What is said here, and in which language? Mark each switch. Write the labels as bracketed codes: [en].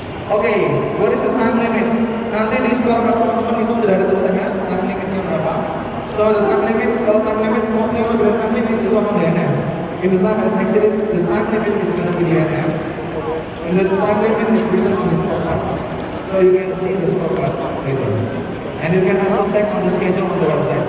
[en] Oke, what is the time limit? [id] Nanti di scorecard teman-teman itu sudah ada tulisannya time limitnya berapa. [en] So the time limit, [id] kalau time limit waktu yang lebih dari time limit itu akan DNF. [en] If the time has exceeded the time limit is going to be DNF. And the time limit is written on the scorecard. So you can see the scorecard [id] gitu. [en] And you can also check on the schedule on the website.